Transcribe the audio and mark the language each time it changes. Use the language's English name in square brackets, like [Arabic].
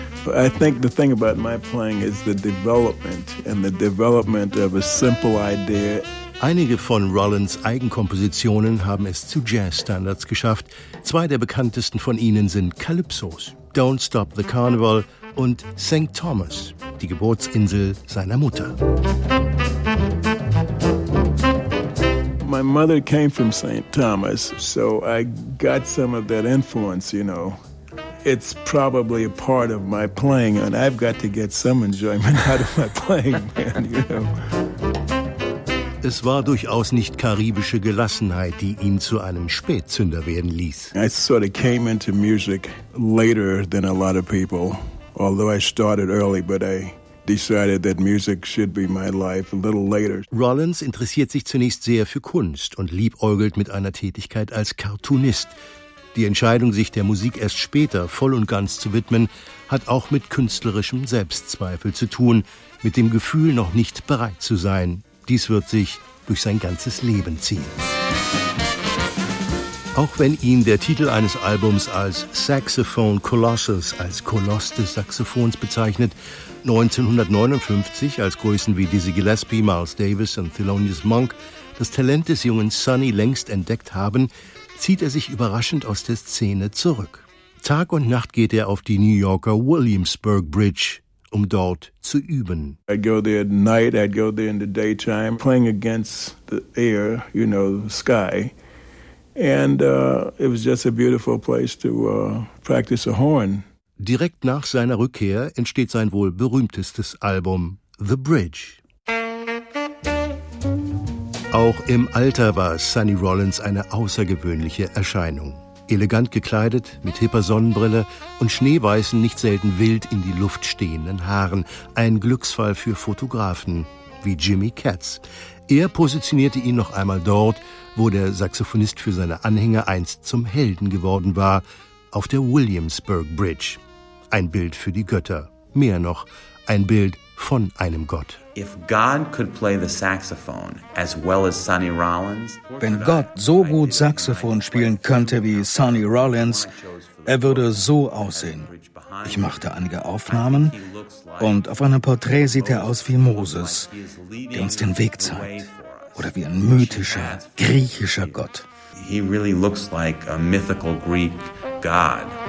[English] I think the thing about my playing is the development and the development of a simple idea. [German] Einige von Rollins Eigenkompositionen haben es zu Jazz-Standards geschafft. Zwei der bekanntesten von ihnen sind Calypsos, Don't Stop the Carnival und St. Thomas, die Geburtsinsel seiner Mutter. [English] My mother came from St. Thomas, so I got some of that influence, you know. It's probably a part of my playing, and I've got to get some enjoyment out of my playing, man, you know. [German] Es war durchaus nicht karibische Gelassenheit, die ihn zu einem Spätzünder werden ließ. [English] I sort of came into music later than a lot of people, although I started early, but I decided that music should be my life a little later. [German] Rollins interessiert sich zunächst sehr für Kunst und liebäugelt mit einer Tätigkeit als Cartoonist. Die Entscheidung, sich der Musik erst später voll und ganz zu widmen, hat auch mit künstlerischem Selbstzweifel zu tun, mit dem Gefühl, noch nicht bereit zu sein. Dies wird sich durch sein ganzes Leben ziehen. Auch wenn ihn der Titel eines Albums als Saxophone Colossus, als Koloss des Saxophons bezeichnet, 1959, als Größen wie Dizzy Gillespie, Miles Davis und Thelonious Monk das Talent des jungen Sonny längst entdeckt haben, zieht er sich überraschend aus der Szene zurück. Tag und Nacht geht er auf die New Yorker Williamsburg Bridge, um dort zu üben. [English] I'd go there at night, I'd go there in the daytime, playing against the air, you know, the sky. And it was just a beautiful place to practice a horn. [German] Direkt nach seiner Rückkehr entsteht sein wohl berühmtestes Album, The Bridge. Auch im Alter war Sonny Rollins eine außergewöhnliche Erscheinung. Elegant gekleidet, mit hipper Sonnenbrille und schneeweißen, nicht selten wild in die Luft stehenden Haaren. Ein Glücksfall für Fotografen wie Jimmy Katz. Er positionierte ihn noch einmal dort, wo der Saxophonist für seine Anhänger einst zum Helden geworden war, auf der Williamsburg Bridge. Ein Bild für die Götter. Mehr noch, ein Bild von einem Gott. [English] If God could play the saxophone as well as Sonny Rollins, [German] wenn Gott so gut Saxophon spielen könnte wie Sonny Rollins, er würde so aussehen. Ich machte einige Aufnahmen und auf einem Porträt sieht er aus wie Moses, der uns den Weg zeigt. Oder wie ein mythischer, griechischer Gott. [English] He really looks like a mythical Greek god.